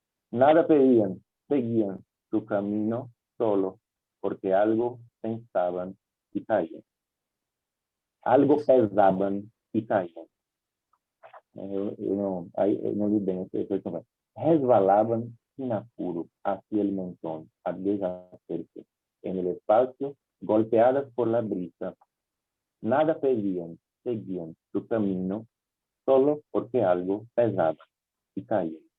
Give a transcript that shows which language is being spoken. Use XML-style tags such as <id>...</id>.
<es>Nada pedían, seguían su camino solo, porque algo pensaban y caían. Algo pesaban y caían.</es> <pt>Eu não li bem essa conversa.</pt> <es>Resvalaban sin apuro hacia el mentón, a deshacerse en el espacio, golpeadas por la brisa. Nada pedían, seguían su camino, solo porque algo pesaba e caía.</es>